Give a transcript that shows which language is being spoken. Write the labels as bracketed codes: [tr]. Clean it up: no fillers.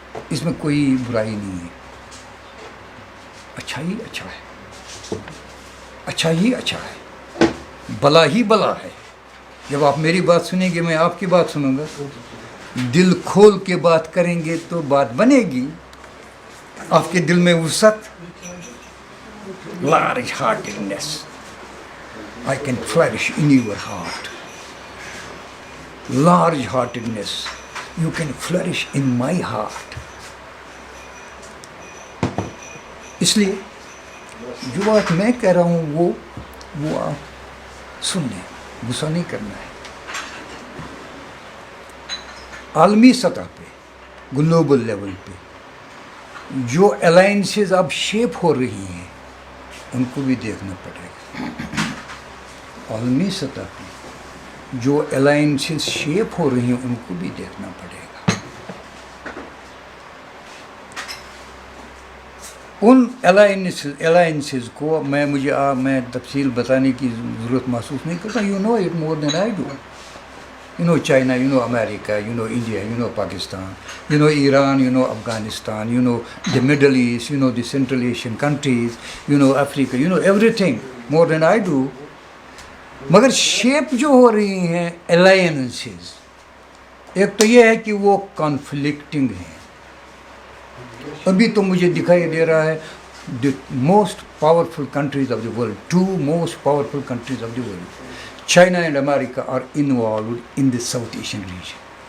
[ur] اس میں کوئی برائی نہیں ہے۔ اچھا ہی اچھا ہے، اچھا ہی اچھا ہے، بلا ہی بلا ہے۔ جب آپ میری بات سنیں گے، میں آپ کی بات سنوں گا، دل کھول کے بات کریں گے تو بات بنے گی۔ آپ کے دل میں وسعت، [en] large heartedness, I can flourish in your heart. Large heartedness, you can flourish in my heart. [ur] اس لیے جو بات میں کہہ رہا ہوں وہ آپ سن لیں، غصہ نہیں کرنا ہے۔ عالمی سطح پہ، گلوبل لیول پہ جو الائنسز اب شیپ ہو رہی ہیں ان کو بھی دیکھنا پڑے گا۔ عالمی سطح پہ جو الائنسز شیپ ہو رہی ہیں ان کو بھی دیکھنا پڑے گا۔ ان الائنسز کو میں تفصیل بتانے کی ضرورت محسوس نہیں کرتا۔ [en] You know it more than I do. You know China, you know America, you know India, you know Pakistan, you know Iran, you know Afghanistan, you know the Middle East, you know the Central Asian countries, you know Africa, you know everything more than I do. [ur] مگر shape جو ہو رہی ہیں alliances، ایک تو یہ ہے کہ وہ کانفلکٹنگ ہیں۔ ابھی تو مجھے دکھائی دے رہا ہے [en] the most powerful countries of the world, two most powerful countries of the world, China and America are involved in the South Asian region.